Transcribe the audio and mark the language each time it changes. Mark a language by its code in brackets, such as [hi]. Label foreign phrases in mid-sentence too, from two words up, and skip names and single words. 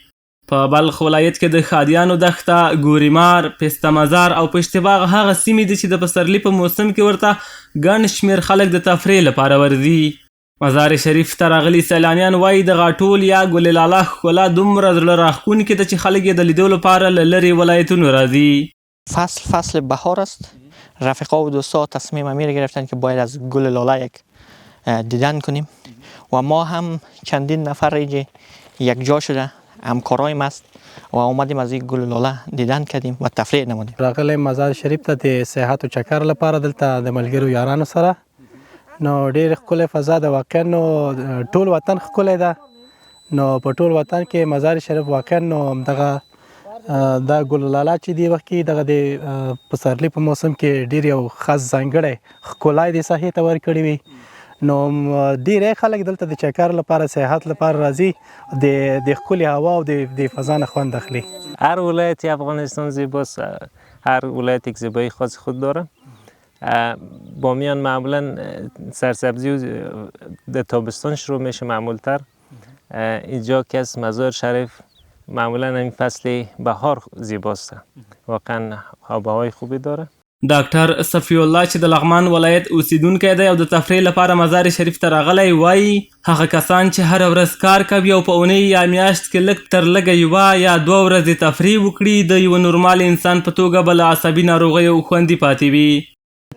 [ps] په بلخ ولایت کې د خادیانو دښته، ګوریمار، پسته مزار او پشتباغ هغه سیمې دي چې د پسرلي په موسم کې ورته ګڼ شمېر خلک د تفریح لپاره ورځي. مزار شریف ته راغلي سیلانیان وایي د غاټول یا گل لاله ښکلا دومره زړه راښکونکې ده چې خلک یې د لیدو لپاره له لرې ولایتونو راځي. [fa] فصل بهار است. رفیقا و دوستا تصمیم امیر گرفتن که باید از گل لاله یک دیدن کنیم و ما هم چندین نفر یک جا شده همکارایم است و اومدیم از این گل لاله دیدن کردیم و تفریح نمودیم. [ps] راغلی مزار شریف ته د سیاحت او چکر لپاره دلته د ملګرو یارانو سره نو ډیر ښکلی فضا ده. واقعا نو ټول وطن ښکلی ده. نو په ټول وطن کې مزار شریف واقعا نو دغه دا گل لاله چې دی وخت کې دغه د پسرلي په موسم کې ډیر یو خاص ځانګړی ښکلا یې د ساحې ته ورکړې وي. نو ډیری خلک دلته د چکر لپاره سیاحت لپاره راځي، د ښکلي هوا او د فضا نه خوند اخلي. [fa] هر ولایت افغانستان زیباست، هر ولایت یک زیبایی خاص خود داره. بامیان معمولا سرسبزی در تابستان شروع میشه معمولتر. اینجا که از مزار شریف معمولا این فصل بهار زیباست، واقعا هواهای خوبی داره. [ps] ډاکټر صفی الله چې د لغمان ولایت اوسیدونکی دی او د تفریح لپاره مزار شریف ته راغلی وایي هغه کسان چې هره ورځ کار کوي او په اونۍ یا میاشت کې لږ تر لږه یوه یا دوه ورځې تفریح وکړي د یوه نورمال انسان په توګه به له عصبي ناروغیو خوندي پاتې وي.